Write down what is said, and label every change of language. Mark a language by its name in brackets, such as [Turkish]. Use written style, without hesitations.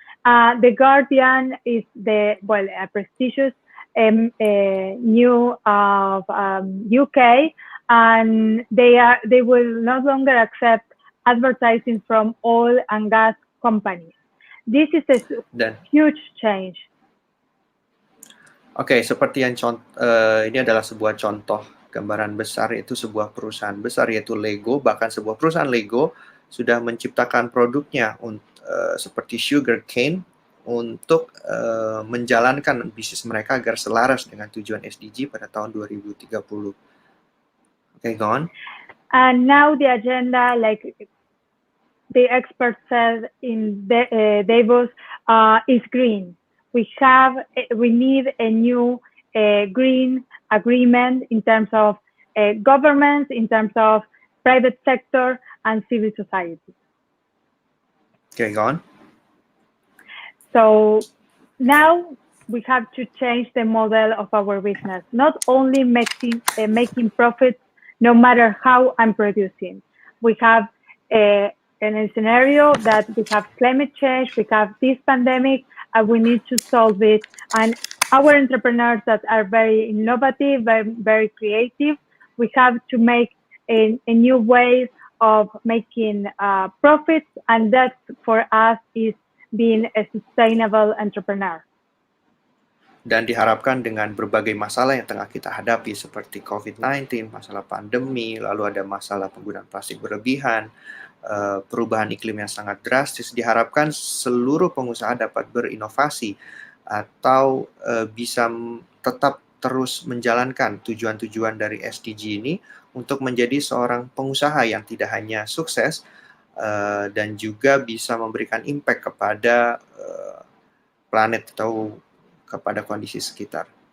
[English] The Guardian is a prestigious new of UK, and they will no longer accept advertising from oil and gas companies. This is a huge change. [Indonesian] Oke, seperti yang ini adalah sebuah contoh gambaran besar, yaitu sebuah perusahaan besar yaitu Lego. Bahkan sebuah perusahaan Lego sudah menciptakan produknya seperti sugar cane untuk menjalankan bisnis mereka agar selaras dengan tujuan SDG pada tahun 2030. [English] Okay, go on. And now the agenda, like the expert said in Davos, is green. We need a new green agreement in terms of governments, in terms of private sector and civil society. Okay, go on. So now we have to change the model of our business, not only making profits no matter how I'm producing. We have a scenario that we have climate change, we have this pandemic, and we need to solve it. And our entrepreneurs that are very innovative, very creative, we have to make a new way of making profits, and that for us is being a sustainable entrepreneur. [Indonesian] Dan diharapkan dengan berbagai masalah yang tengah kita hadapi seperti COVID-19, masalah pandemi, lalu ada masalah penggunaan plastik berlebihan, perubahan iklim yang sangat drastis, diharapkan seluruh pengusaha dapat berinovasi atau bisa tetap terus menjalankan tujuan-tujuan dari SDG ini untuk menjadi seorang pengusaha yang tidak hanya sukses dan juga bisa memberikan impact kepada planet atau kepada kondisi sekitar.